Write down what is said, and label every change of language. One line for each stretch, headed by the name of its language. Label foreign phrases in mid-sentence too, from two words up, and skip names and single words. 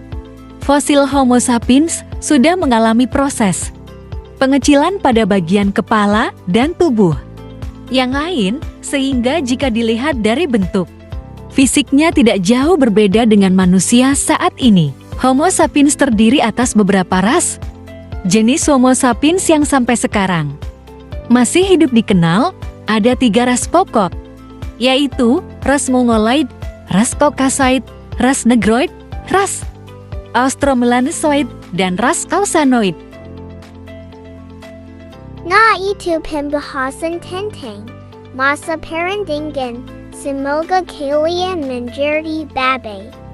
Indonesian: Fosil Homo sapiens sudah mengalami proses pengecilan pada bagian kepala dan tubuh yang lain, sehingga jika dilihat dari bentuk fisiknya tidak jauh berbeda dengan manusia saat ini. Homo sapiens terdiri atas beberapa ras. Jenis Homo sapiens yang sampai sekarang masih hidup dikenal ada 3 ras pokok, yaitu ras Mongoloid, ras Caucasoid, ras Negroid, ras Austromelanesoid, dan ras Causanoid. Na itu pembahasan tentang masa perundingan, semoga kalian menjadi baik.